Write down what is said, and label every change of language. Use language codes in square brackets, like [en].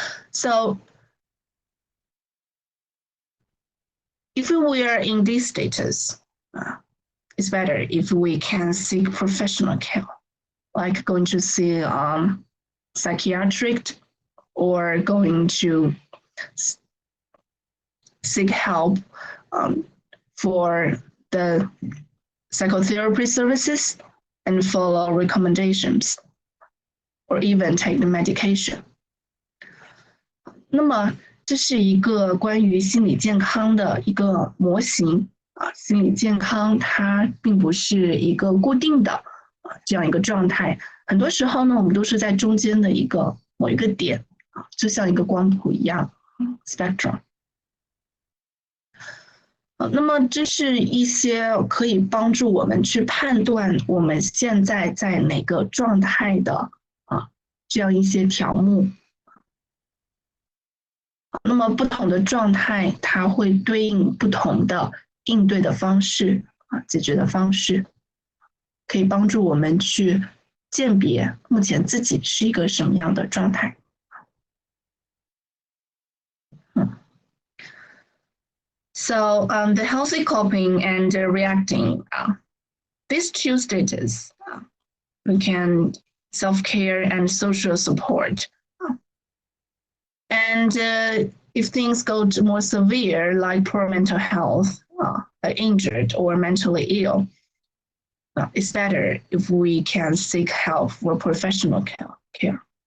[en] So if we are in this status, it's better if we can seek professional care, like going to see psychiatric or going to seek help for the psychotherapy services and follow recommendations, or even take the medication. [zh] 那么这是一个关于心理健康的一个模型心理健康它并不是一个固定的这样一个状态，很多时候呢，我们都是在中间的某一个点就像一个光谱一样 spectrum。那么这是一些可以帮助我们去判断我们现在在哪个状态的这样一些条目。那么不同的状态，它会对应不同的应对的方式解决的方式，可以帮助我们去鉴别目前自己是一个什么样的状态。 [en] So the healthy coping and reacting, these two stages, we can self-care and social support. And if things go more severe, like poor mental health, injured or mentally ill, it's better if we can seek help for professional care.